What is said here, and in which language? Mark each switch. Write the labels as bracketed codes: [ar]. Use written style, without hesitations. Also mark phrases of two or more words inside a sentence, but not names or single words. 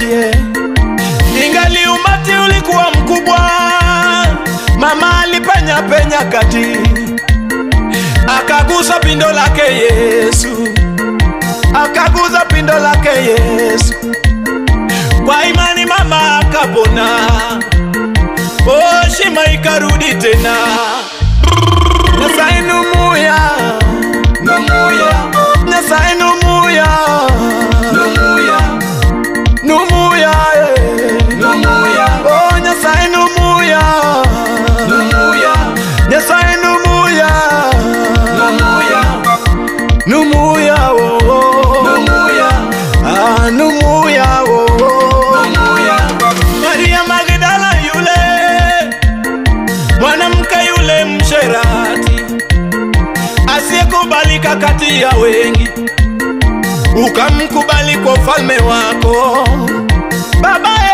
[sw] Ingali umati ulikuwa mkubwa, mama alipenya penya kati, akagusa pindo lake Yesu, akagusa pindo lake Yesu. Kwa imani mama akapona, oh shima ikarudi tena. [guz] Nyasaye numuya, numuya, Nyasaye numuya, numuya, numuya, numuya, oh Nyasaye numuya, numuya, Nyasaye numuya, numuya, numuya oh, numuya, ah numuya oh. [sw] Maria Magdala yule, mwanamke yule msherati, asiyekubalika kati ya wengi, ukamkubali kwa ufalme wako baba.